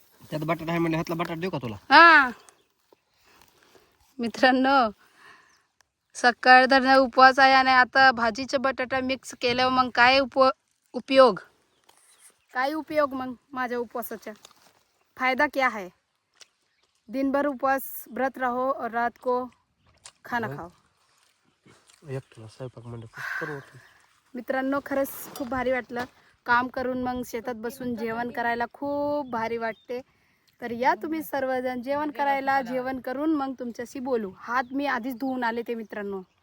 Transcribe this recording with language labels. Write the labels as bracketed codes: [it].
[mr] त्यात बटाटा आहे म्हणजे हातला बटाटा देऊ का तुला? हा मित्रांनो सकाळ धरणं उपवास आहे आणि आता भाजीचा बटाटा मिक्स केल्यावर मग काय उपयोग? काय उपयोग मग माझ्या उपवासाचा? [hi] फायदा क्या है? दिन भर उपवास व्रत रहो और रात को खाना खाओ. [mr] एकटला स्वयंपाक म्हणजे मित्रांनो खरंच खूप भारी वाटलं. काम करून मग शेतात बसून जेवण करायला खूप भारी वाटते. तर या तुम्ही सर्वजण जेवण करायला. जेवण करून मग तुमच्याशी बोलू. हात मी आधीच धुवून आले ते मित्रांनो.